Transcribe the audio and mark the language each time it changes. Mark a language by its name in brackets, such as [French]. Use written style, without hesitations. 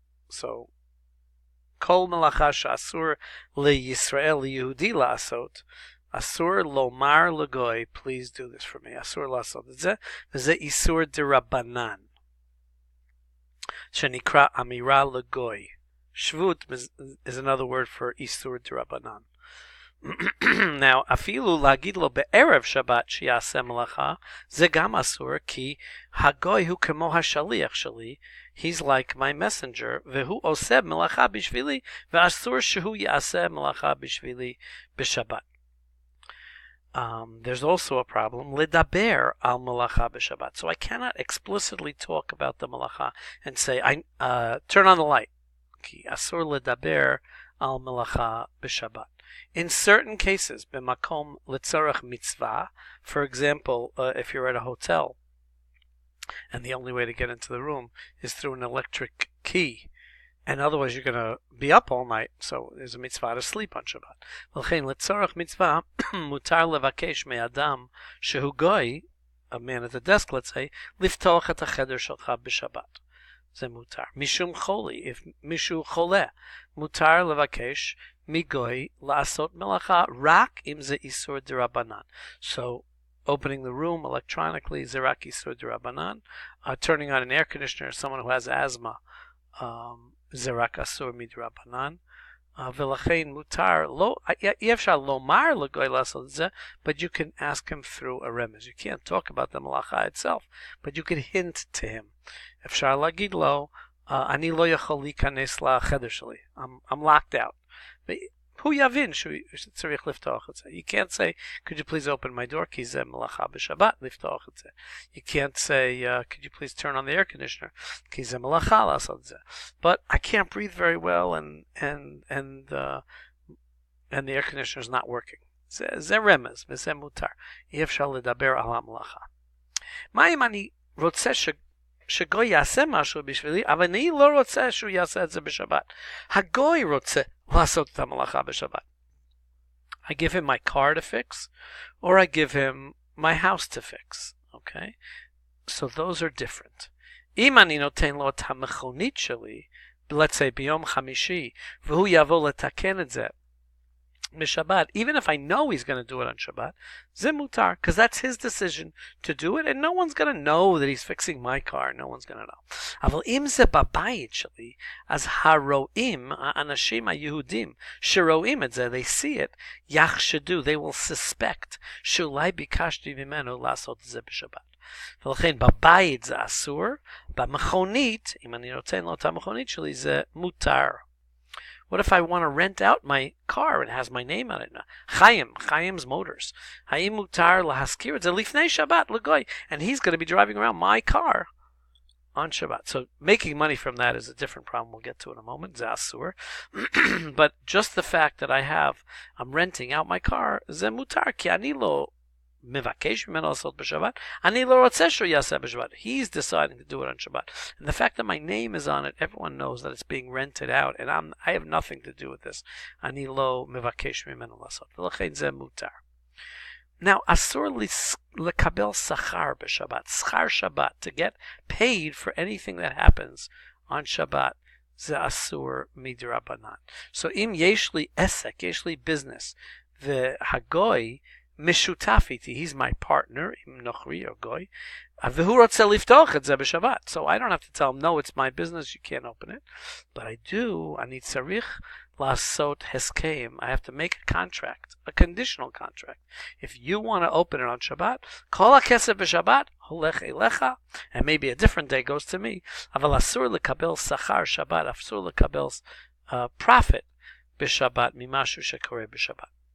[Hebrew] So, כל מלאכה שאסור לישראל, ליהודי לעשות, אסור לומר לגוי, [English] please do this for me. [Hebrew] אסור לעשות את זה, וזה איסור דרבנן, שנקרא אמירה לגוי. [English] שבות is another word for איסור דרבנן. [Hebrew] Now, אפילו להגיד לו בערב שבת שיעשה מלאכה, זה גם אסור, כי הגוי הוא כמו השליח שלי, [English] he's like my messenger, [Hebrew] והוא עושה מלאכה בשבילי, ואסור שהוא יעשה מלאכה בשבילי בשבת. [English] There's also a problem, [Hebrew] לדבר על מלאכה בשבת. [English] So I cannot explicitly talk about the מלאכה and say, turn on the light, [Hebrew] כי אסור לדבר על מלאכה בשבת. [English] In certain cases, [Hebrew] במקום לצורך מצווה, [English] for example, if you're at a hotel, and the only way to get into the room is through an electric key, and otherwise you're going to be up all night, so there's a mitzvah to sleep on Shabbat. [Hebrew] ולכן, לצורך מצווה, מותר לבקש מאדם שהוא גוי, [English] a man at the desk, let's say, [Hebrew] לפתוח את החדר שלך בשבת. זה מותר. משום חולי, if מישהו חולה, מותר לבקש מגוי לעשות מלאכה רק אם זה איסור דרבנן. [English] So, opening the room electronically [Hebrew] זה רק איסור דרבנן. [English] Turning on an air conditioner, someone who has asthma, [Hebrew] זה רק אסור מדרבנן. ולכן מותר, אי אפשר לומר לגוי לעשות את זה, [English] but you can ask him through a remez. You can't talk about the מלאכה itself, but you can hint to him. [Hebrew] אפשר להגיד לו, אני לא יכול להיכנס לחדר שלי. [English] I'm locked out. [Hebrew] הוא יבין שצריך לפתוח את זה. [English] You can't say, could you please open my door, [Hebrew] כי זה מלאכה בשבת, לפתוח את זה. [English] You can't say, could you please turn on the air conditioner, [Hebrew] כי זה מלאכה לעשות את זה. [English] But I can't breathe very well and the air conditioner is not working. [Hebrew] זה רמז וזה מותר. אי אפשר לדבר על המלאכה. מה אם אני רוצה שגוי יעשה משהו בשבילי, אבל אני לא רוצה שהוא יעשה את זה בשבת. הגוי רוצה לעשות את המלאכה בשבת. [English] I give him my car to fix, or I give him my house to fix. Okay? So those are different. [Hebrew] אם אני נותן לו את המכונית שלי, [English] let's say [Hebrew] ביום חמישי, והוא יבוא לתקן את זה בשבת, [English] even if I know he's going to do it on Shabbat, [Hebrew] זה מותר, [English] because that's his decision to do it, and no one's going to know that he's fixing my car, no one's going to know. [Hebrew] אבל אם זה בבית שלי, אז הרואים, האנשים היהודים שרואים את זה, [English] they see it, [Hebrew] יחשדו, [English] they will suspect, [Hebrew] שאולי ביקשתי ממנו לעשות את זה בשבת. ולכן בבית זה אסור, במכונית, אם אני נותן לו את המכונית שלי, זה מותר. [English] What if I want to rent out my car and it has my name on it? Chaim's Motors. [Hebrew] האם מותר להשכיר את זה לפני שבת לגוי? [English] And he's going to be driving around my car on Shabbat. So making money from that is a different problem we'll get to in a moment. [Hebrew] זה אסור. [English] But just the fact that I'm renting out my car, [Hebrew] זה מותר, כי אני לא מבקש ממנו לעשות בשבת. אני לא רוצה שהוא יעשה בשבת. [English] He's deciding to do it on Shabbat. And the fact that my name is on it, everyone knows that it's being rented out, and I have nothing to do with this. [Hebrew] אני לא מבקש ממנו לעשות. ולכן זה מותר. Now, אסור לקבל שכר בשבת. שכר שבת, [English] to get paid for anything that happens on Shabbat, [Hebrew] זה אסור מדרבנן. So אם יש לי עסק, יש לי business, והגוי משותף איתי, [English] he's my partner, [Hebrew] אם נוכרי או גוי, והוא רוצה לפתוח את זה בשבת. [English] So I don't have to tell him, no, it's my business, you can't open it. But I do, [Hebrew] אני צריך לעשות הסכם. [English] I have to make a contract, a conditional contract. If you want to open it on Shabbat, [Hebrew] כל הכסף בשבת הולך אליך, [English] and maybe a different day goes to me, [Hebrew] אבל אסור לקבל שכר שבת, אסור לקבל [English] profit [Hebrew] בשבת, ממשהו שקורה בשבת.